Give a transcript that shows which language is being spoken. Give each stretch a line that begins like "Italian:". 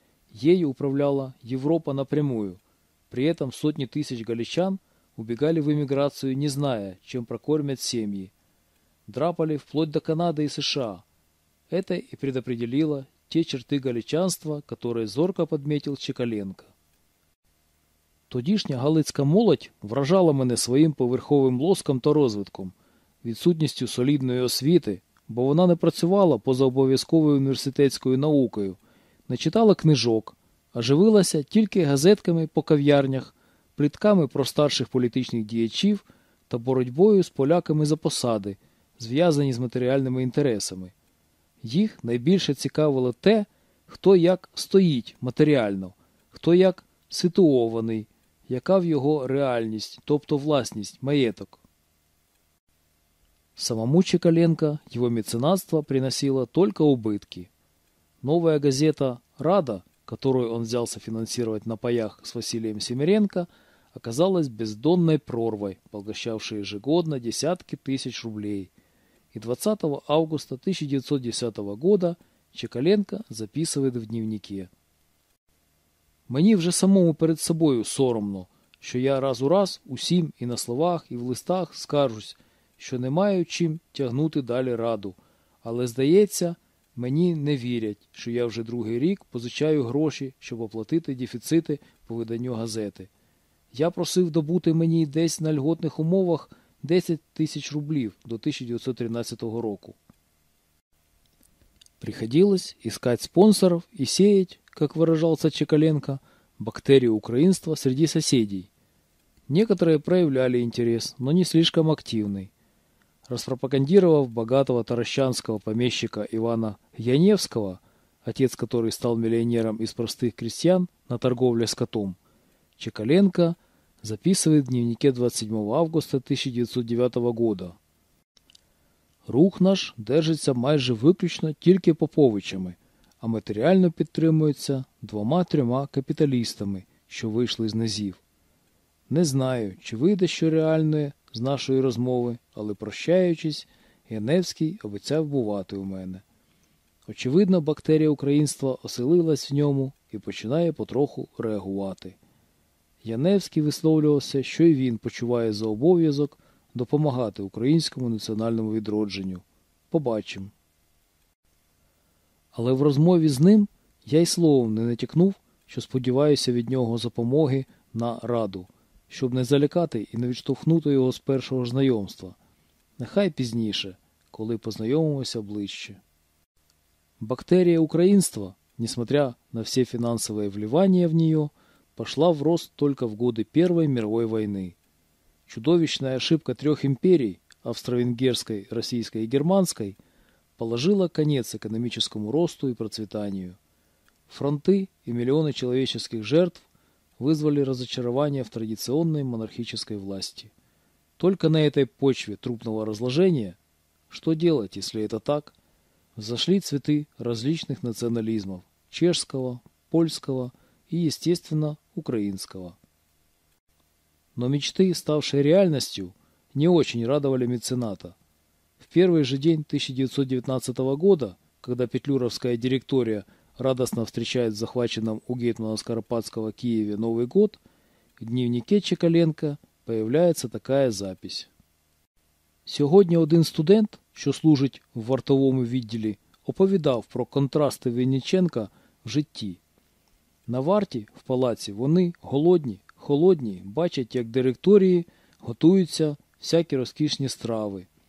Russian: Ей управляла Европа напрямую. При этом сотни тысяч галичан убегали в эмиграцию, не зная, чем прокормят семьи. Драпали вплоть до Канады и США. Это и предопределило те черты галичанства, которые зорко подметил Чекаленко.
Ukrainian: Тодішня галицька молодь вражала мене своїм поверховим лоском та розвитком, відсутністю солідної освіти, бо вона не працювала поза обов'язковою університетською наукою, не читала книжок, а живилася тільки газетками по кав'ярнях, плітками про старших політичних діячів та боротьбою з поляками за посади, зв'язані з матеріальними інтересами. Їх найбільше цікавило те, хто як стоїть матеріально, хто як ситуований, яка в його реальність, тобто власність, маєток. Самому Чекаленко його меценатство приносило тільки убитки.
Russian: Нова газета «Рада», которую он взялся фінансувати на паях з Василием Семиренко, оказалась бездонной прорвой, поглощавшей ежегодно десятки тысяч рублей. И 20 августа 1910 года Чекаленко записывает в дневнике.
Ukrainian: «Мені вже самому перед собою соромно, що я раз у раз усім і на словах, і в листах скаржусь, що не маю чим тягнути далі раду. Але, здається, мені не вірять, що я вже другий рік позичаю гроші, щоб оплатити дефіцити по виданню газети. Я просив добути мені десь на льготних умовах 10
Russian: тысяч
Ukrainian: рублів до 1913 року.
Russian: Приходилось искать спонсоров и сеять, как выражался Чекаленко, бактерию украинства среди соседей. Некоторые проявляли интерес, но не слишком активный. Распропагандировав богатого таращанского помещика Ивана Яневского, отец которого стал миллионером из простых крестьян на торговле скотом, Чекаленко записывает в дневнике 27 августа 1909 года.
Ukrainian: Рух наш держиться майже виключно тільки поповичами, а матеріально підтримується двома-трьома капіталістами, що вийшли з низів. Не знаю, чи вийде що реальне з нашої розмови, але, прощаючись, Яневський обіцяв бувати у мене. Очевидно, бактерія українства оселилась в ньому і починає потроху реагувати. Яневський висловлювався, що й він почуває за обов'язок допомагати українському національному відродженню. Побачимо. Але в розмові з ним я й словом не натякнув, що сподіваюся від нього допомоги на раду, щоб не залякати і не відштовхнути його з першого знайомства. Нехай пізніше, коли познайомимося ближче. Бактерія українства,
Russian: несмотря на все фінансове вливання в нее, пошла в рост только в годы Первой мировой войны. Чудовищная ошибка трех империй – австро-венгерской, российской и германской – положила конец экономическому росту и процветанию. Фронты и миллионы человеческих жертв вызвали разочарование в традиционной монархической власти. Только на этой почве трупного разложения, что делать, если это так, взошли цветы различных национализмов – чешского, польского и, естественно, украинского. Но мечты, ставшие реальностью, не очень радовали мецената. В первый же день 1919 года, когда Петлюровская директория радостно встречает в захваченном у гетмана Скоропадского Киеве Новый год, в дневнике Чекаленко появляется такая запись.
Ukrainian: Сьогодні один студент, що служить в вартовому відділі, оповідав про контрасти Вінниченка в житті. На варті в палаці вони голодні, холодні, бачать, як директорії готуються всякі розкішні страви.